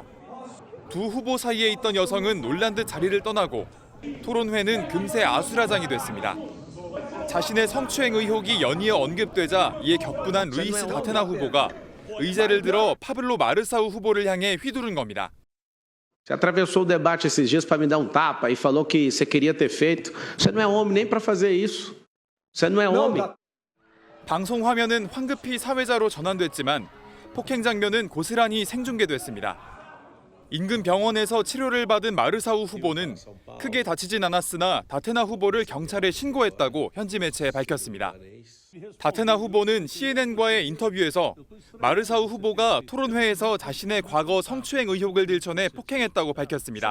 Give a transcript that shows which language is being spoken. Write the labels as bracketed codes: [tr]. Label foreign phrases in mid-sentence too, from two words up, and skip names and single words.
[ko] 두 후보 사이에 있던 여성은 놀란 듯 자리를 떠나고 토론회는 금세 아수라장이 됐습니다. 자신의 성추행 의혹이 연이어 언급되자 이에 격분한 루이스 다테나 후보가 의자를 들어 파블로 마르사우 후보를 향해 휘두른 겁니다. [pt] Você atravessou o debate esses dias para me dar tapa e falou que você queria ter feito. Você não é homem nem para fazer isso. Você não é homem. [ko] 방송 화면은 황급히 사회자로 전환됐지만 폭행 장면은 고스란히 생중계됐습니다. 인근 병원에서 치료를 받은 마르사우 후보는 크게 다치진 않았으나 다테나 후보를 경찰에 신고했다고 현지 매체에 밝혔습니다. 다테나 후보는 CNN과의 인터뷰에서 마르사우 후보가 토론회에서 자신의 과거 성추행 의혹을 들춰내 폭행했다고 밝혔습니다.